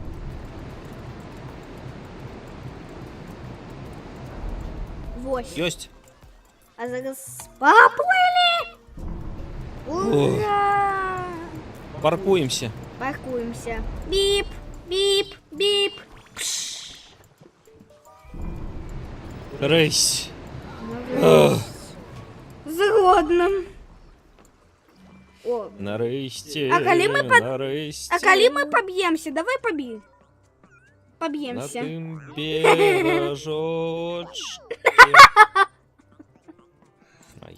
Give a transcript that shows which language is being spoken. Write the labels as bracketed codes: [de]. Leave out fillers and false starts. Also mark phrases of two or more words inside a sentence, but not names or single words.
[uk] Вось. [ru] Ёсть. [uk] А зараз поплыли! Ура! [ru] Паркуемся. Паркуемся. Бип, бип, бип. Пш. [uk] Рейс. Згодна. О. Нарешті. А коли ми под- Нарешті. А коли ми поб'ємося? Давай На поб'ємося. тим бережочці. Ай,